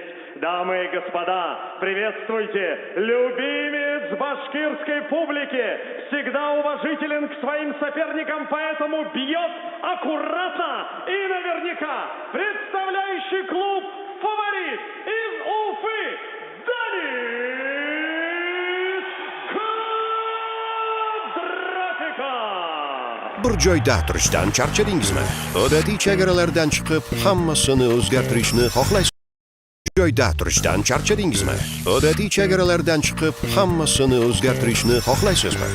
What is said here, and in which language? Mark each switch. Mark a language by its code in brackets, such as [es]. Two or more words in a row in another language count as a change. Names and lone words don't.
[ru] Дамы и господа, приветствуйте, любимец башкирской публики, всегда уважителен к своим соперникам, поэтому бьет аккуратно и наверняка, представляющий клуб «Фаворит» из Уфы, [uz] bir joyda turishdan charchadingizmi? Odatiy chegaralardan chiqib, hammasini o'zgartirishni xohlaysiz. Joyda turishdan charchadingizmi? Odatiy chegaralardan chiqib, hammasini o'zgartirishni xohlaysizmi?